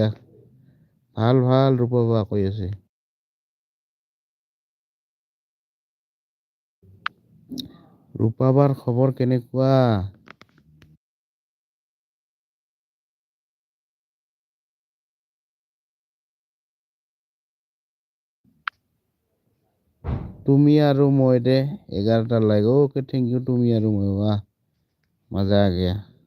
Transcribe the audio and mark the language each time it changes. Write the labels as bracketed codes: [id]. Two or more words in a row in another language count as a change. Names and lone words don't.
[as] ভাল ভাল ৰূপাবা কৈ আছে। ৰূপাবাৰ খবৰ কেনেকুৱা? তুমি আৰু মই দে 11টা লাইক [en] OK thank you [as] তুমি আৰু মই [hi] वाह मजा आ गया।